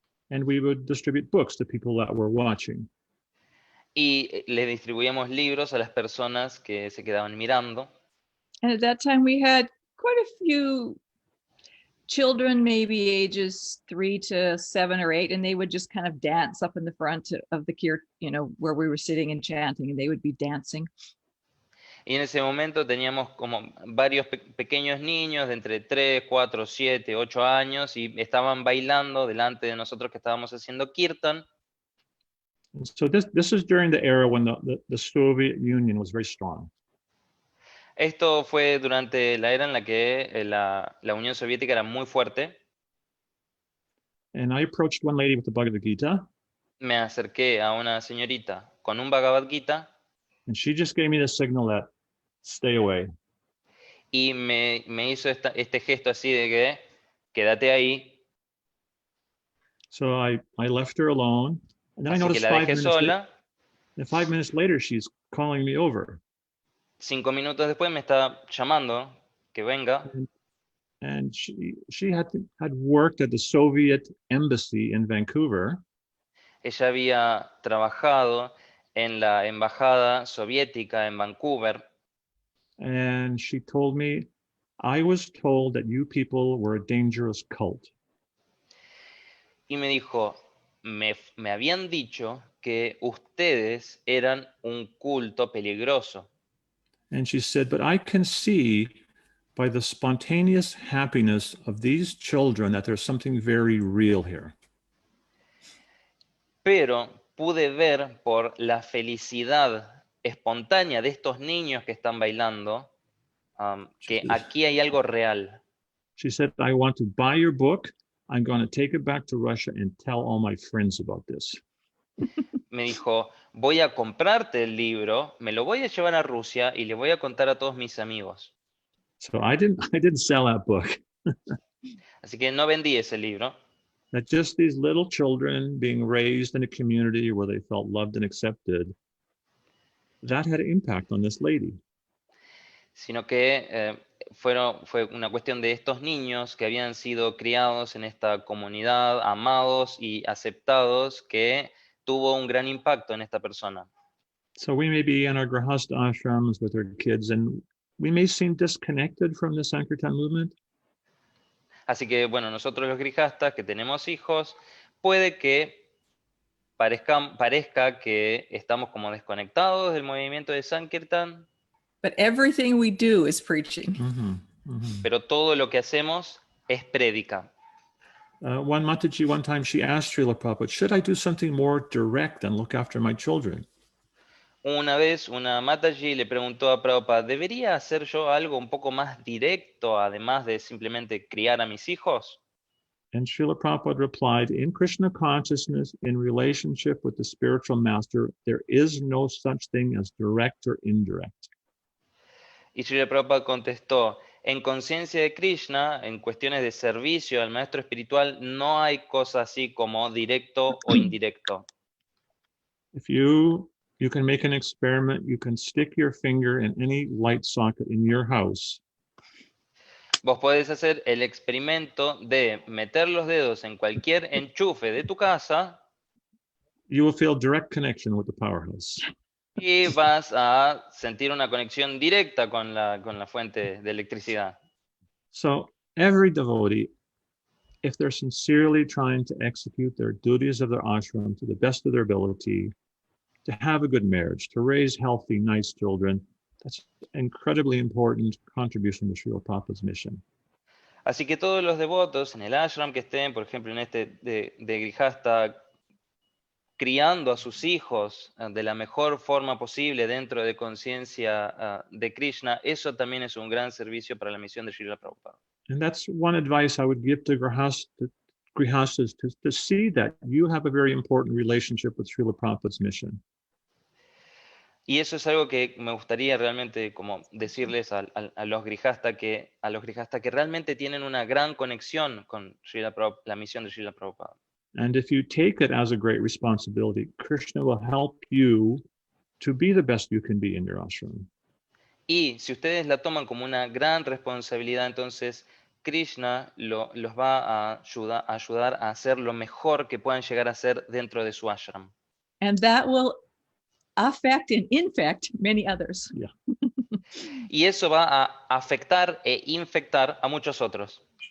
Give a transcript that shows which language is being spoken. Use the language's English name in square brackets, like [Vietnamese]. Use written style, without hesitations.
[English] And we would distribute books to people that were watching. [Spanish] Y le distribuíamos libros a las personas que se quedaban mirando. [English] And at that time we had quite a few children, maybe ages 3 to 7 or 8, and they would just kind of dance up in the front of the where we were sitting and chanting, and they would be dancing. [Spanish] Y en ese momento teníamos como varios pequeños niños de entre 3, 4, 7, 8 años y estaban bailando delante de nosotros que estábamos haciendo kirtan. [English] So this is during the era when the Soviet Union was very strong. [Spanish] Esto fue durante la era en la que la Unión Soviética era muy fuerte. [English] And I approached one lady with the Bhagavad Gita. [Spanish] Me acerqué a una señorita con un Bhagavad Gita. [English] And she just gave me the signal that stay away. [Spanish] Y me hizo este gesto así de que quédate ahí. [English] So I left her alone. And then I [Spanish] Así que [English] noticed [Spanish] la dejé sola. [English] 5 minutes later, she's calling me over. [Spanish] 5 minutos después me está llamando que venga. [English] And she had worked at the Soviet embassy in Vancouver. [Spanish] Ella había trabajado en la embajada soviética en Vancouver. [English] And she told me, I was told that you people were a dangerous cult. [Spanish] Y me dijo, me habían dicho que ustedes eran un culto peligroso. [English] And she said, but I can see by the spontaneous happiness of these children that there's something very real here. [Spanish] Pero pude ver por la felicidad espontánea de estos niños que están bailando que aquí hay algo real. [English] She said, I want to buy your book. I'm going to take it back to Russia and tell all my friends about this. [Spanish] Me dijo, voy a comprarte el libro, me lo voy a llevar a Rusia y le voy a contar a todos mis amigos. [English] So I didn't sell that book. [Spanish] Así que no vendí ese libro. [English] That just these little children being raised in a community where they felt loved and accepted, that had an impact on this lady. [Spanish] Sino que fue una cuestión de estos niños que habían sido criados en esta comunidad, amados y aceptados, que tuvo un gran impacto en esta persona. [English] So we may be in our grahasta ashrams with our kids, and we may seem disconnected from the Sankirtan movement. [Spanish] Así que, bueno, nosotros los grijastas que tenemos hijos, puede que parezca que estamos como desconectados del movimiento de Sankirtan. [English] But everything we do is preaching. [Spanish] Pero todo lo que hacemos es prédica. [English] One Mataji, one time she asked Srila Prabhupada, should I do something more direct and look after my children? [Spanish] Una vez una Mataji le preguntó a Prabhupada, ¿debería hacer yo algo un poco más directo además de simplemente criar a mis hijos? [English] And Srila Prabhupada replied, in Krishna consciousness, in relationship with the spiritual master, there is no such thing as direct or indirect. [Spanish] Y Srila Prabhupada contestó, en conciencia de Krishna, en cuestiones de servicio al maestro espiritual, no hay cosa así como directo o indirecto. [English] If you can make an experiment, you can stick your finger in any light socket in your house. [Spanish] Vos podés hacer el experimento de meter los dedos en cualquier enchufe de tu casa. [English] You will feel direct connection with the powerhouse. [Spanish] Y vas a sentir una conexión directa con la fuente de electricidad. [English] So every devotee, if they're sincerely trying to execute their duties of their ashram to the best of their ability, to have a good marriage, to raise healthy, nice children, that's an incredibly important contribution to Srila Prabhupada's mission. [Spanish] Así que todos los devotos en el ashram que estén, por ejemplo, en este de Grihasta, criando a sus hijos de la mejor forma posible dentro de conciencia de Krishna, eso también es un gran servicio para la misión de Srila Prabhupada. [English] And that's one advice I would give to grihastas, to see that you have a very important relationship with Srila Prabhupada's mission. [Spanish] Y eso es algo que me gustaría realmente como decirles a los grihastas que realmente tienen una gran conexión con la misión de Srila Prabhupada. [English] And if you take it as a great responsibility, Krishna will help you to be the best you can be in your ashram. [Spanish] Y si ustedes la toman como una gran responsabilidad, entonces Krishna los va a ayudar a hacer lo mejor que puedan llegar a ser dentro de su ashram. [English] And that will affect and infect many others. Yeah. [Spanish] Y eso va a afectar e infectar a muchos otros.